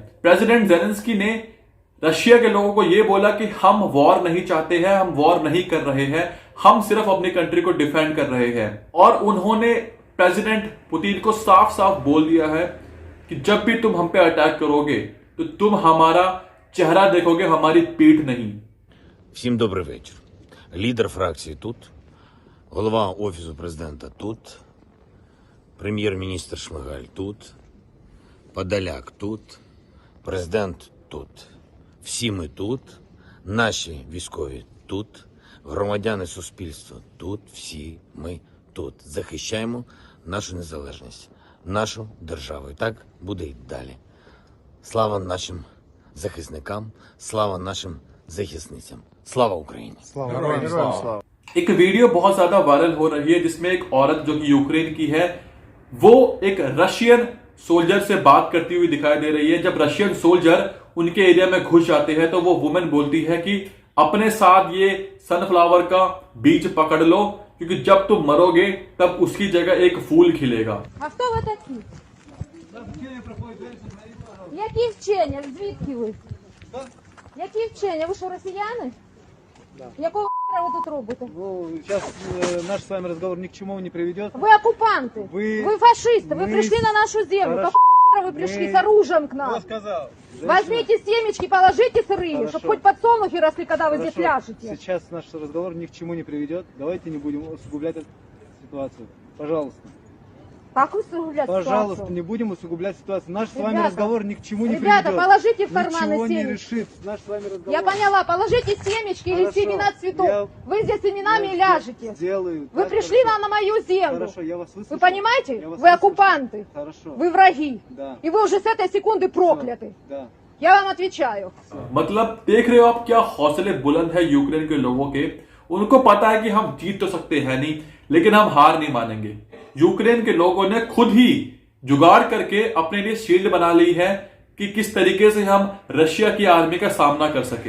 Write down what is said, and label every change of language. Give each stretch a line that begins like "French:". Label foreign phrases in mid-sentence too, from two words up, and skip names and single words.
Hindi: प्रेसिडेंट जेलेंस्की ने रशिया के लोगों को यह बोला कि हम वॉर नहीं चाहते हैं, हम वॉर नहीं कर रहे हैं, हम सिर्फ अपनी कंट्री को डिफेंड कर रहे हैं। और उन्होंने प्रेसिडेंट पुतिन को साफ साफ बोल दिया है कि जब भी तुम हम पे अटैक करोगे तो तुम हमारा चेहरा देखोगे, हमारी पीठ नहीं।
Ukrainian: Всім добрий вечір. Лідер фракції тут, голова Офісу президента тут, прем'єр-міністр Шмигаль тут, Подоляк тут, президент тут. Всі ми тут, наші військові тут, громадяни суспільства тут, всі ми тут. Захищаємо нашу незалежність, нашу державу. І так буде й далі. Слава нашим захисникам, слава нашим захисницям. Слава Україні! слава.
Hindi: एक वीडियो बहुत ज्यादा वायरल हो रही है जिसमें एक औरत जो कि यूक्रेन की है वो एक
English: Russian soldier
Hindi: से बात करती हुई दिखाई दे रही है। जब
English: Russian soldier
Hindi: उनके एरिया में घुस जाते हैं तो वो वुमेन बोलती है कि अपने साथ ये सनफ्लावर का बीज पकड़ लो, क्योंकि जब तुम मरोगे तब उसकी जगह एक फूल खिलेगा।
Ukrainian: А хто ви такі? Які вчення? Звідки ви? Які вчення? Ви що, росіяни? Якого хера ви тут робите? Ну,
Russian: сейчас наш с вами разговор ни к чему не приведет.
Ukrainian: Ви окупанти, Ви- ви фашисти, ви ми-
Russian: пришли на нашу землю. Хорошо. Какого хера вы пришли Мы- с оружием к Кто нам? сказал? Возьмите семечки, положите сырые, Хорошо. чтобы хоть подсолнухи росли, когда вы здесь Хорошо. ляжете. Сейчас наш разговор ни к чему не приведет. Давайте не будем усугублять эту ситуацию. Пожалуйста. Как вы усугублять Пожалуйста, ситуацию? не будем усугублять ситуацию. Наш с вами Ребята, разговор ни к чему не ребята, приведет. положите в карманы Ничего не семечки. решит. Наш с вами разговор. Я поняла, положите семечки или Хорошо. семена цветов. Я- Вы здесь семенами Я и ляжете. Сделаю. Вы Так, пришли хорошо. на мою землю. Хорошо, я вас выслушал. Вы понимаете? Я вас Вы выслушал. оккупанты. Хорошо. Вы враги. Да. И вы уже с этой секунды прокляты. Да. Я вам отвечаю.
Hindi: मतलब देख रहे हो आप क्या हौसले बुलंद है यूक्रेन के लोगों के। उनको पता है कि हम जीत तो सकते हैं नहीं, लेकिन हम हार नहीं मानेंगे। यूक्रेन के लोगों ने खुद ही जुगाड़ करके अपने लिए शील्ड बना ली है कि किस तरीके से हम रशिया की आर्मी का सामना कर सके।